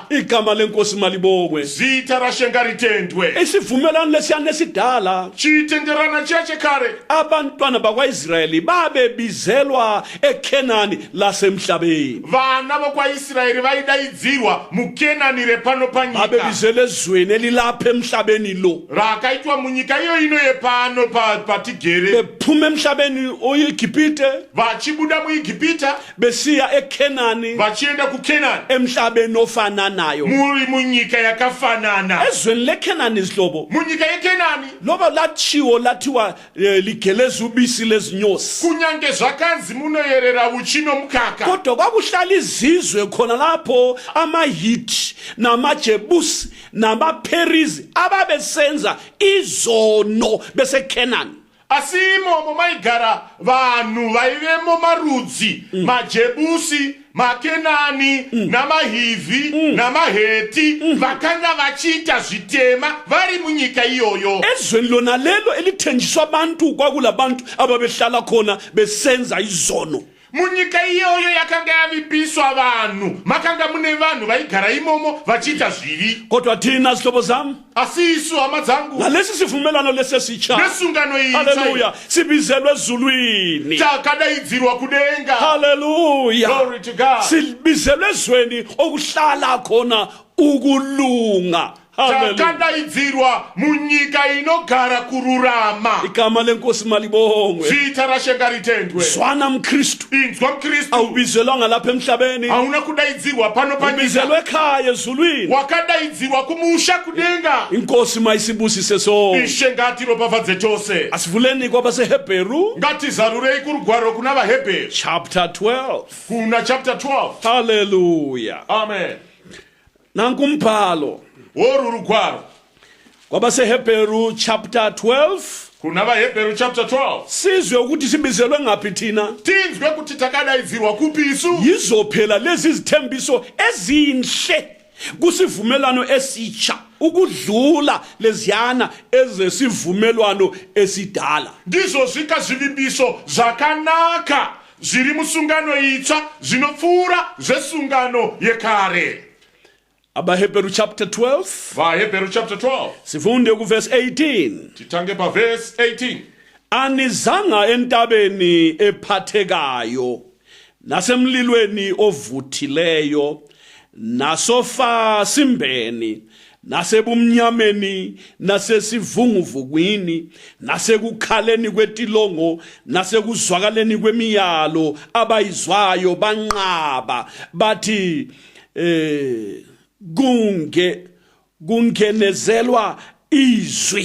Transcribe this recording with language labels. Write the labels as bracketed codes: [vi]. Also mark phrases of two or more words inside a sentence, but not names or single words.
[nd] Igama lenkosi malibongwe. [sn] Zita raShenga ritendwe. [nd] Isivumelwano lesiyana esidala, [sn] Chitenderana chiya chekare, [nd] abantwana bakwaIsrayeli babebizelwa eKhenani lasemhlabeni, [sn] vana vokwaIsraeri vaidaidzirwa muKenani repano panyika, [nd] babebizelwe ezweni elilapha emhlabeni lo, [sn] rakaitwa munyika iyo ino yepano patigere, [nd] bephuma emhlabeni oyiGibhite [sn] vachibuda muIgipita [nd] besiya eKhenani [sn] vachienda kuKenani, [nd] emhlabeni ofananayo. [sn] muri munyika yakafanana. [nd] Ezweni leKhenani zihlobo, [sn] Munyika yeKenani, [nd] loba latshiwo lathiwa ligeleza ubisi lezinyosi, [sn] kunyange zvakanzi munoyerera uchi nomukaka, [nd] kodwa kwakuhlala izizwe khona lapho amaHithi namaJebusi namaPerizi ababesenza izono beseKhenani. [sn] asi imomo maigara vanhu vaivemo marudzi, maJebusi, maKenani, namaHivhi, namaHeti, vakanga vachiita zvitema vari munyika iyoyo. [nd] Ezweni lona lelo elithenjiswa abantu kwakulabantu ababehlala khona besenza izono. [sn] Munyika iyoyo yakanga yavipiswa vanhu, makanga mune vanhu vaigara imomo vachiita zvivi. [nd] Kodwa thina zihlobo zami, [sn] Asi isu hama dzangu, [nd] ngalesi sivumelwano lesesitsha, [sn] nesungano iyi [nd] haleluya, sibizelwe ezulwini, [sn] takadaidzirwa kudenga. haleluya, [en] Glory to God. [nd] sibizelwe ezweni okuhlala khona ukulunga, haleluya. [sn] Takadaidzirwa munyika inogara kururama. [nd] Igama lenkosi malibongwe. [sn] Zita raShenga ritendwe. [nd] Zwana mKristu, [sn] Inzwa mKristu, [nd] awubizelwanga lapha emhlabeni, [sn] hauna kudaidzirwa pano panyika, [nd] ubizelwe ekhaya ezulwini. [sn] wakadaidzirwa kumusha kudenga. [nd] Inkosi mayisibusise sonke. [sn] Ishe ngatiropafadze chose. [nd] Asivuleni kwabaseHebheru [sn] Ngatizarurei kurugwaro kuna vaHebheru, [en] chapter 12. [sn] kuna chapter 12. Hallelujah. Amen. [nd] Nanku umbhalo [sn] Woru rugwaro [nd] kwabaseHebheru chapter 12. [sn] kuna vaHebheru chapter 12. [nd] Sizwe ukuthi sibizelwe ngaphi thina. [sn] Tinzwe kuti takadaidzirwa kupi isu. [nd] Yizophela lezi zithembiso ezinhle kusivumelwano esitsha ukudlula leziyana ezesivumelwano esidala. [sn] Ndizosvika zvivimbiso zvakanaka zviri musungano itsva zvinopfuura zvesungano yekare. [nd] AbaHebheru chapter 12 [sn] vaHebheru chapter 12 [nd] sifunde kuverse 18. [sn] titange paverse 18. [nd] Anizanga entabeni ephathekayo nasemlilweni ovuthileyo nasofa simbeni nasebumnyameni nasesivunguvugwini nasekukhaleni kwetilongo nasekuzwakaleni kwemiyalo abayizwayo banqaba bathi kungenezelwa izwi.